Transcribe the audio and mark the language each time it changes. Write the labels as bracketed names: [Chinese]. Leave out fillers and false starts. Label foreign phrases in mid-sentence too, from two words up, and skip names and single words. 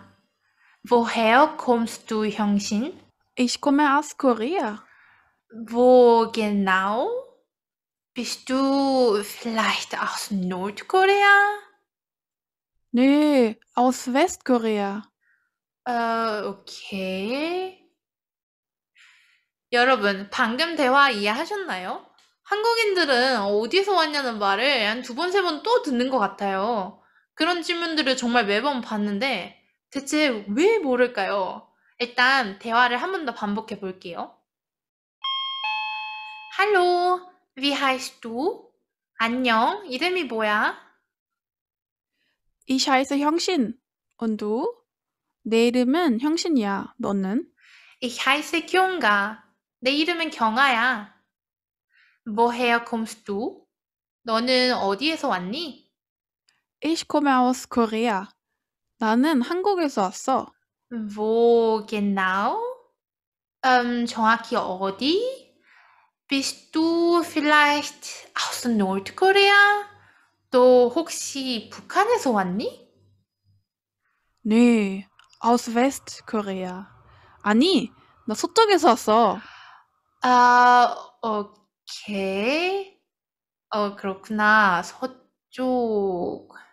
[German] Woher kommst du, Hyungshin? Ich komme aus Korea. Wo genau? Bist du vielleicht aus Nordkorea? Nee, aus Westkorea. [Korean] 오케이. 여러분, 방금 대화 이해하셨나요? 한국인들은 어디서 왔냐는 말을 한 두 번, 세 번 또 듣는 것 같아요. 그런 질문들을 정말 매번 받는데 대체 왜 모를까요? 일단 대화를 한 번 더 반복해 볼게요. [German] Hallo, wie heißt du? [Korean] 안녕, 이름이 뭐야? [German] Ich heiße 형신. Und du? [Korean] 내 이름은 형신이야. 너는? [German] Ich heiße Kyunga. [Korean] 내 이름은 경아야. [German] Woher kommst du? [Korean] 너는 어디에서 왔니? [German] Ich komme aus Korea. [Korean] 나는 한국에서 왔어. [German] Wo genau? [Korean] 정확히 어디? [German] Bist du vielleicht aus Nordkorea? [Korean] 너 혹시 북한에서 왔니? [German] 네, aus Westkorea. [Korean] 아니, 나 서쪽에서 왔어. 아, 오케이. 그렇구나. 서쪽.